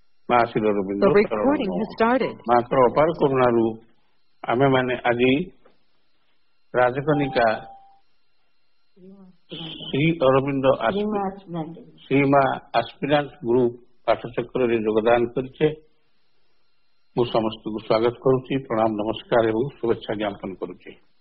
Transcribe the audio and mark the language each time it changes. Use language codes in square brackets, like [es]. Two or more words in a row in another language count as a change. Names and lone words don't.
[or] ମା ଶ୍ରୀ ଅରବିନ୍ଦ [en] The recording has started. [or] ମାତ୍ର ଅପାର କରୁଣାରୁ ଆମେମାନେ ଆଜି ରାଜକନିକା ଶ୍ରୀ ଅରବିନ୍ଦ ଶ୍ରୀମା ଆସ୍ପିରାଣ୍ଟ ଗ୍ରୁପ ପାଠଚକ୍ରରେ ଯୋଗଦାନ କରିଛେ। ମୁଁ ସମସ୍ତଙ୍କୁ ସ୍ୱାଗତ କରୁଛି, ପ୍ରଣାମ ନମସ୍କାର ଏବଂ ଶୁଭେଚ୍ଛା ଜ୍ଞାପନ କରୁଛି।